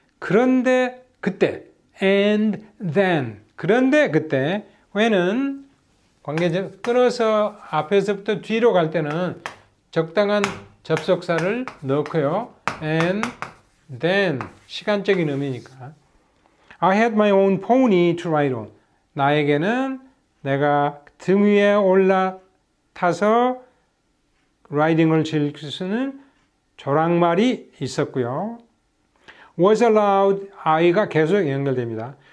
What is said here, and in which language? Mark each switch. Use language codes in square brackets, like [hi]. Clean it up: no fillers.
[ko] 그런데 그때, [en] and then, [ko] 그런데 그때, when은 관계적 끊어서 앞에서부터 뒤로 갈 때는 적당한 접속사를 넣고요. [en] and then, [ko] 시간적인 의미니까. [en] I had my own pony to ride on. [ko] 나에게는 내가 등 위에 올라타서 라이딩을 즐길 수 있는 조랑말이 있었고요. [en] was allowed, [ko] I가 계속 연결됩니다.